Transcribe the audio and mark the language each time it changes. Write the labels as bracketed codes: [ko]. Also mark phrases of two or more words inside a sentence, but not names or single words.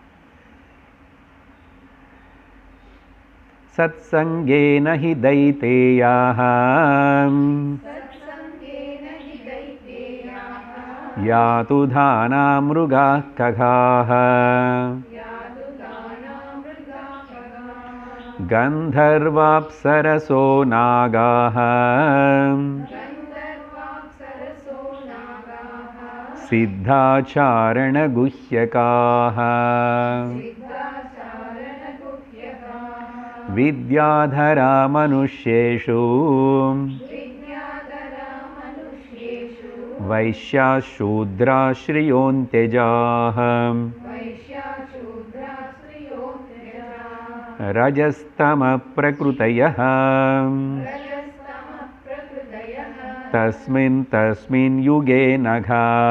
[sa] सत्सङ्गेन हि दैतेयाः यातु धाना मृगाः खगाः गन्धर्वाप्सरसो नागाः सिद्धाचारणगुह्यकाः विद्याधरा मनुष्येषु वैश्याशूद्राश्रियोऽन्त्यजाः रजस्तमप्रकृतयः तस्मिन् युगे नघा